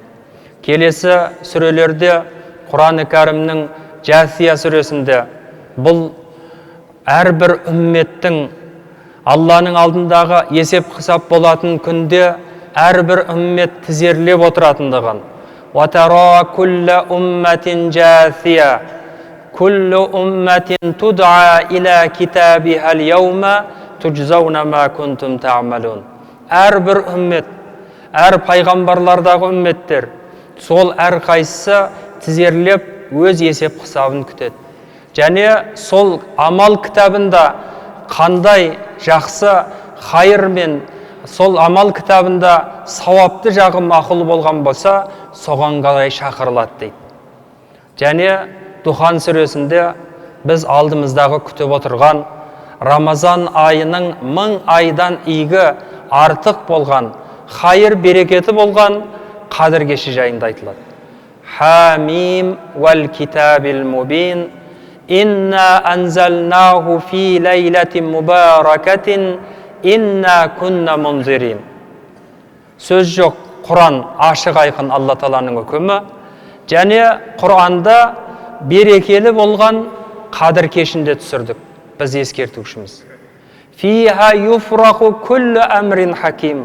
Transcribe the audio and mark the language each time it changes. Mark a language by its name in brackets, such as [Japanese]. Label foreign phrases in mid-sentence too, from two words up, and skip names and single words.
[Kazakh] Келесі сүрелерде Құр'аны кәрімнің Жәсия сүресінде бұл әрбір үмметтің Алланың алдындағы есеп қисап болатын күнде әрбір үммет тізерлеп отыратындығын. [Arabic] وَتَرَى كُلَّ أُمَّةٍ جَاثِيَةٍ كُلُّ أُمَّةٍ تُدْعَى إِلَى كِتَابِهَا الْيَوْمَ تُجْزَوْنَ مَا كُنْتُمْ تَعْمَلُونَ. [Kazakh] Әрбір үммет, әр пайғамбарлардағы үмметтер, сол әр қайсысы тізерлеп өз есеп қисабын күтеді. Және сол амал кітабында қандай жақсы хайыр мен сол амал кітабында сауапты жағы мақұл болған болса, соған қарай шақырылады дейді. Және Духан сүресінде біз алдымыздағы күтіп отырған Рамазан айының 1000 айдан игі артық болған, хайыр берекеті болған қадір кеші жайында айтылады. [Arabic] حم والكتاب المبين إنا أنزلناه في ليلة مباركة إنا كنا منذرين. [Kazakh] Сөз жоқ, Құран ашық айқын Алла Тааланың үкімі, және Құранда берекелі болған қадір кешінде түсірдік. Біз ескертушіміз. [Arabic] فيها يفرق كل أمر حكيم.